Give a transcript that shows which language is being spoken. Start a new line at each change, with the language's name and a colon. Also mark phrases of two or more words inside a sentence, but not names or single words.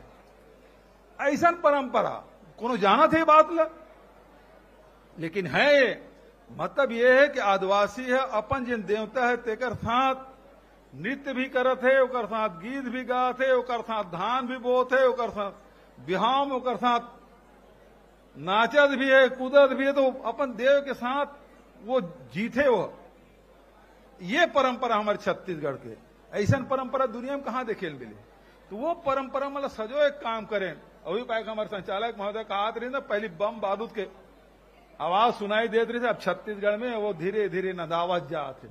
Chhattisgarhi: ऐसा परंपरा कोनो जाना थे बात ल, लेकिन है मतलब ये है कि आदिवासी है अपन जिन देवता है तेकर साथ नृत्य भी करत है, ओकर साथ गीत भी गात है, ओकर साथ धान भी बोत है, ओकर साथ बिहाव में ओकर साथ नाचत भी है, कूदत भी है, तो अपन देव के साथ वो जीते वो। ये परंपरा हमारे छत्तीसगढ़ के, ऐसा परंपरा दुनिया में कहाँ देखे मिले। तो वो परंपरा मतलब सजो एक काम करें। अभी पाएगा हमारे संचालक महोदय कहा रही ना, पहली बम बारूद के आवाज सुनाई देते रही, अब छत्तीसगढ़ में वो धीरे धीरे नदावत जाते।